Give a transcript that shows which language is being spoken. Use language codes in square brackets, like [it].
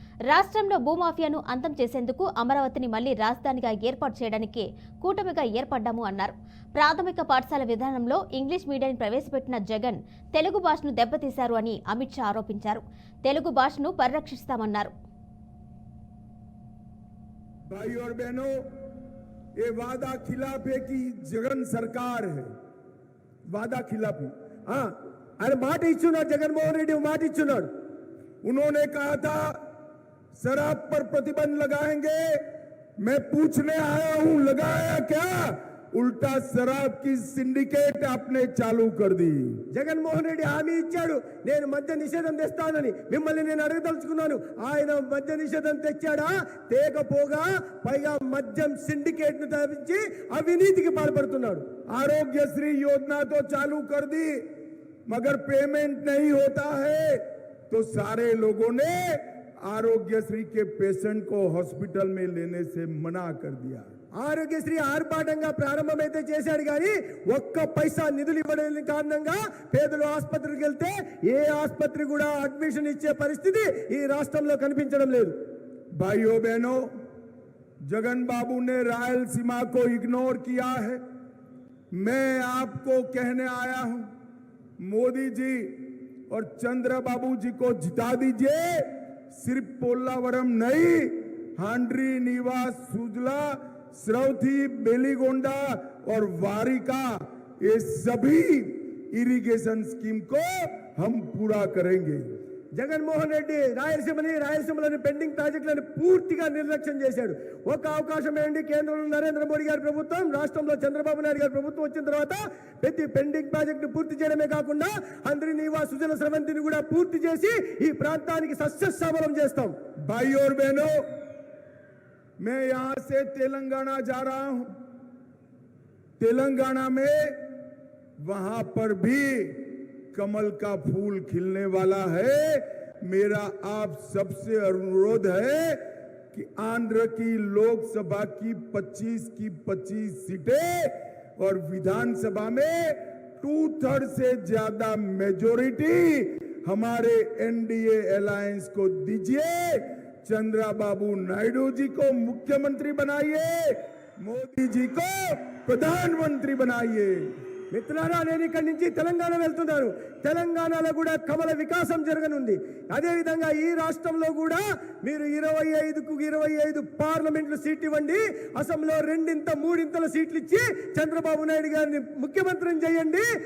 [te] రాష్ట్రంలో భూమాఫియాను అంతం చేసేందుకు అమరావతిని మళ్లీ రాజధానిగా ఏర్పాటు చేయడానికి కూటమిగా ఏర్పడ్డాము అన్నారు. ప్రాథమిక పాఠశాల విధానంలో ఇంగ్లీష్ మీడియాన్ని ప్రవేశపెట్టిన జగన్ తెలుగు భాషను దెబ్బతీశారు అని అమిత్ షా ఆరోపించారు. తెలుగు భాషను పరిరక్షిస్తామన్నారు. [hi] भाई और बहनों, ये वादा खिलाफ है कि जगन सरकार है, वादा खिलाफ है। हाँ, [te] अरे माट इच्छुनाడు जगनमोहन रेड्डी माट इच्छुनाడు। [hi] उन्होंने कहा था शराब पर प्रतिबंध लगाएंगे। मैं पूछने आया हूं, लगाया क्या? उल्टा शराब की सिंडिकेट आपने चालू कर दी। [te] జగన్మోహన్ రెడ్డి హామీ ఇచ్చాడు, నేను మద్య నిషేధం తెస్తానని. మిమ్మల్ని నేను అడగదలుచుకున్నాను, ఆయన మద్య నిషేధం తెచ్చాడా? తేకపోగా పైగా మద్యం సిండికేట్ ను తప్పించి అవినీతికి పాల్పడుతున్నాడు. [hi] ఆరోగ్యశ్రీ योजना तो चालू कर दी, मगर पेमेंट नहीं होता है तो सारे लोगों ने आरोग्यश्री के पेशेंट को हॉस्पिटल में लेने से मना कर दिया। [te] ఆరోగ్యశ్రీ ఆర్భాటంగా ప్రారంభమైతే చేశాడు కానీ ఒక్క పైసా నిధులు ఇవ్వలేని కారణంగా పేదలు ఆసుపత్రికి వెళ్తే ఏ ఆసుపత్రి కూడా అడ్మిషన్ ఇచ్చే పరిస్థితి ఈ రాష్ట్రంలో కనిపించడం లేదు. [hi] भाइयों बहनों, जगन बाबू ने रायलसीमा को इग्नोर किया है। मैं आपको कहने आया हूं, मोदी जी और चंद्रबाबू जी को जिता दीजिए। सिर्फ पोलावरम नहीं, हांड्री, निवास, सुजला, श्रवथी, बेलीगोंडा और वारिका, ये सभी इरिगेशन स्कीम को हम पूरा करेंगे। [te] జగన్మోహన్ రెడ్డి రాయలసీమలోని పెండింగ్ ప్రాజెక్టులను పూర్తిగా నిర్లక్ష్యం చేశాడు. ఒక అవకాశం ఏంటి? కేంద్రంలో నరేంద్ర మోడీ గారి ప్రభుత్వం, రాష్ట్రంలో చంద్రబాబు నాయుడు గారి ప్రభుత్వం వచ్చిన తర్వాత ప్రతి పెండింగ్ ప్రాజెక్టు పూర్తి చేయడమే కాకుండా హంద్రి, నివాస్, సుజల, స్రవంతిని కూడా పూర్తి చేసి ఈ ప్రాంతానికి సస్యశ్యామలం చేస్తాం. [hi] भाई और बहनों, मैं यहां से तेलंगाना जा रहा हूं। तेलंगाना में वहां पर भी कमल का फूल खिलने वाला है। मेरा आप सबसे अनुरोध है कि आंध्र की लोकसभा की 25 की 25 सीटें और विधानसभा में 2/3 से ज्यादा मेजोरिटी हमारे एनडीए अलायंस को दीजिए। चंद्रबाबू नायडू जी को मुख्यमंत्री बनाइए, मोदी जी को प्रधानमंत्री बनाइए। [te] మిత్రులారా, నేను ఇక్కడి నుంచి తెలంగాణ వెళ్తున్నాను. తెలంగాణలో కూడా కమల వికాసం జరగనుంది. అదేవిధంగా ఈ రాష్ట్రంలో కూడా మీరు 25కు 25 పార్లమెంట్లు సీట్లు ఇవ్వండి, అసెంబ్లీలో 2-3 సీట్లు ఇచ్చి చంద్రబాబు నాయుడు గారిని ముఖ్యమంత్రిని చేయండి.